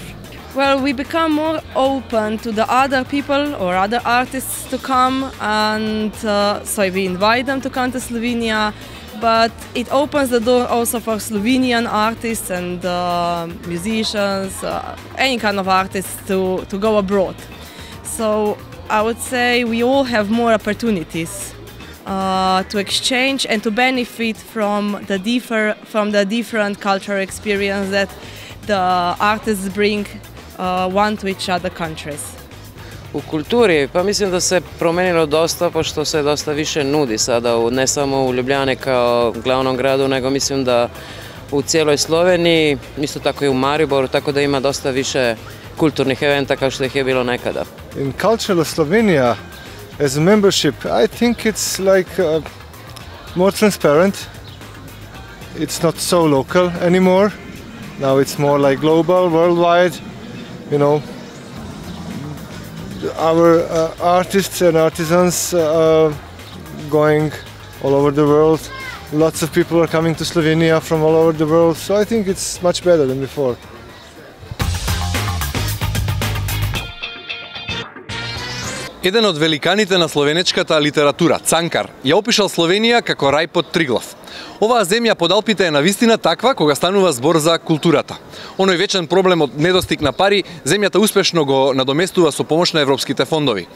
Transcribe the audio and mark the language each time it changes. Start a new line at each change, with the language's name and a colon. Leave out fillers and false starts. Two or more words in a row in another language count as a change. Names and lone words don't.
English: Well, we become more open to the other people or other artists to come, and so we invite them to come to Slovenia, but it opens the door also for Slovenian artists and musicians, any kind of artists to go abroad. So I would say we all have more opportunities to exchange and to benefit from the different cultural experience that the artists bring one to each other countries.
Serbian: U kulturi pa mislim da se promenilo dosta, pošto se dosta više nudi sada, ne samo u Ljubljani kao glavnom gradu, nego mislim da u cijeloj Sloveniji, isto tako i u Mariboru, tako da ima dosta više kulturnih eventa kao što ih je bilo nekada.
English: In cultural Slovenia, as a membership, I think it's like more transparent. It's not so local anymore. Now it's more like global, worldwide. You know, our artists and artisans are going all over the world. Lots of people are coming to Slovenia from all over the world, so I think it's much better than before.
Macedonian: Еден од великаните на словенечката литература, Цанкар, ја опишал Словенија како рај под Триглав. Оваа земја под Алпите е навистина таква кога станува збор за културата. Оној вечен проблем од недостиг на пари, земјата успешно го надоместува со помош на европските фондови.